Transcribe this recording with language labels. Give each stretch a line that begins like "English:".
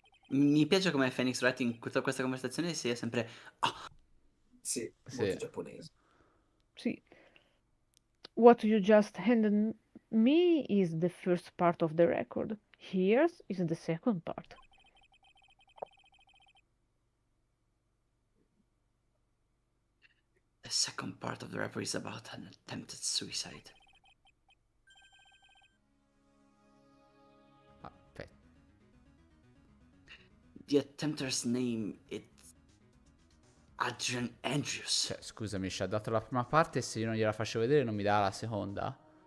Italian: Mi piace come Phoenix Wright in tutta questa conversazione sia sempre... "Ah, Sì, Sì. molto giapponese.
English: See, what you just handed me is the first part of the record. Here's is the second part. the second part of the report is about an attempted suicide.
Italian: Aspetta.
English: The attempter's name is Adrian Andrews.
Italian: Cioè, scusami, ci ha dato la prima parte e se io non gliela faccio vedere non mi dà la seconda?